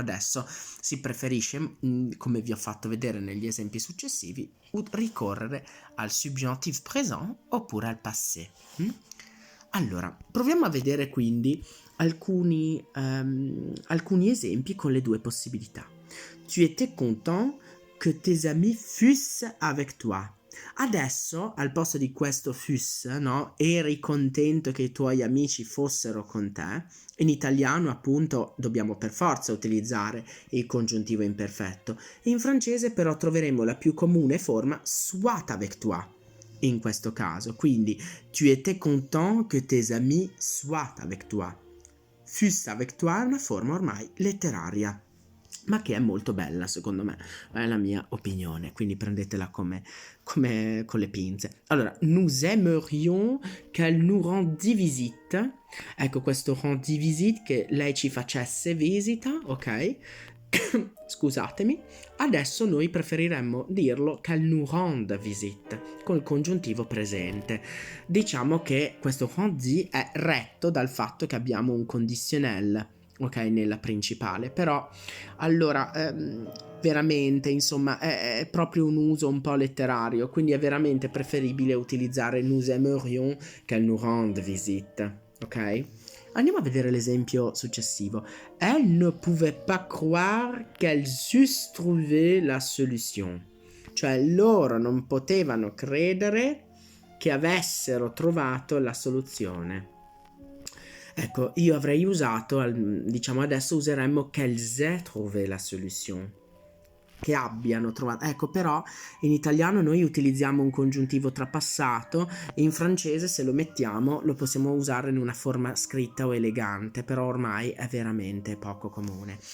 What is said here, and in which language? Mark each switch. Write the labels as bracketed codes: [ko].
[it] Adesso si preferisce, come vi ho fatto vedere negli esempi successivi, ricorrere al subjonctif présent oppure al passé. Allora, proviamo a vedere quindi alcuni esempi con le due possibilità. [fr] Tu étais content que tes amis fussent avec toi. [it] Adesso, al posto di questo fus, no? Eri contento che i tuoi amici fossero con te. In italiano, appunto, dobbiamo per forza utilizzare il congiuntivo imperfetto. In francese, però, troveremo la più comune forma [fr] soit avec toi. [it] In questo caso, quindi, [fr] tu étais content que tes amis soient avec toi. Fussent avec toi [it] è una forma ormai letteraria. ma che è molto bella secondo me, è la mia opinione, quindi prendetela come con le pinze. [fr] Allora, nous aimerions qu'elle nous rendit visite. [it] Ecco, questo rendit visite, che lei ci facesse visita, ok? Scusatemi. Adesso noi preferiremmo dirlo [fr] qu'elle nous rende visite, [it] col congiuntivo presente. Diciamo che questo rendit è retto dal fatto che abbiamo un conditionnel, ok, nella principale, però allora veramente insomma è proprio un uso un po' letterario, quindi è veramente preferibile utilizzare [fr] nous aimerions qu'elle nous rende visite, [it] ok? Andiamo a vedere l'esempio successivo. [fr] Elle ne pouvait pas croire qu'elles eussent trouvé la solution. [it] Cioè loro non potevano credere che avessero trovato la soluzione. Ecco, io avrei usato, diciamo adesso useremmo [fr] qu'elles aient trouvé la solution. [it] Che abbiano trovato. Ecco, però in italiano noi utilizziamo un congiuntivo trapassato, e in francese se lo mettiamo lo possiamo usare in una forma scritta o elegante, però ormai è veramente poco comune.